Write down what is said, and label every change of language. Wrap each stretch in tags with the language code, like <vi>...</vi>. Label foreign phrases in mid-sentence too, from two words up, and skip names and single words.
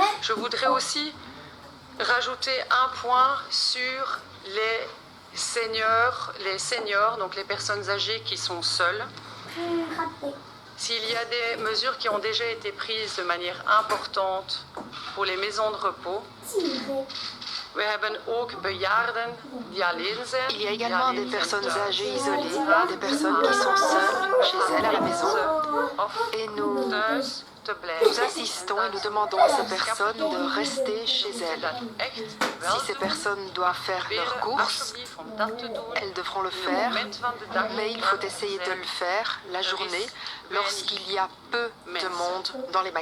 <fr>Je voudrais aussi rajouter un point sur les seniors, donc les personnes âgées qui sont seules. S'il y a des mesures qui ont déjà été prises de manière importante pour les maisons de repos,</fr> <nl>we hebben ook bejaarden die alleen zijn.</nl> <fr>Il y a également des personnes âgées isolées, des personnes qui sont seules chez elles à la maison. Et nous insistons et nous demandons à ces personnes de rester chez elles. Si ces personnes doivent faire leurs courses, elles devront le faire, mais il faut essayer de le faire la journée lorsqu'il y a peu de monde dans les</fr>